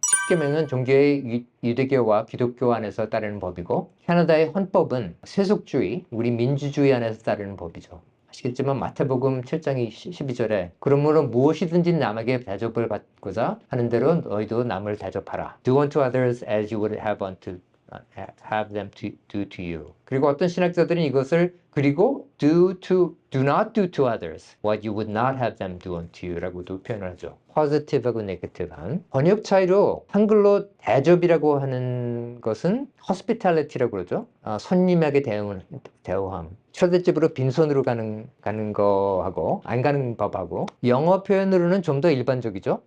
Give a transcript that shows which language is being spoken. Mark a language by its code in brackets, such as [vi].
[ko] 십계명은 종교의 유대교와 기독교 안에서 따르는 법이고 캐나다의 헌법은 세속주의, 우리 민주주의 안에서 따르는 법이죠. 아시겠지만 마태복음 7장 12절에 그러므로 무엇이든지 남에게 대접을 받고자 하는 대로 너희도 남을 대접하라. [en] Do unto others as you would have them to do to you. [ko] 그리고 어떤 신학자들은 이것을 그리고 [en] do not do to others what you would not have them do unto you [ko] 라고도 표현을 하죠. positive하고 negative한 번역 차이로 한글로 대접이라고 하는 것은 hospitality라고 그러죠. 손님에게 대우함. 초대집으로 빈손으로 가는 거하고 안 가는 법하고 영어 표현으로는 좀 더 일반적이죠.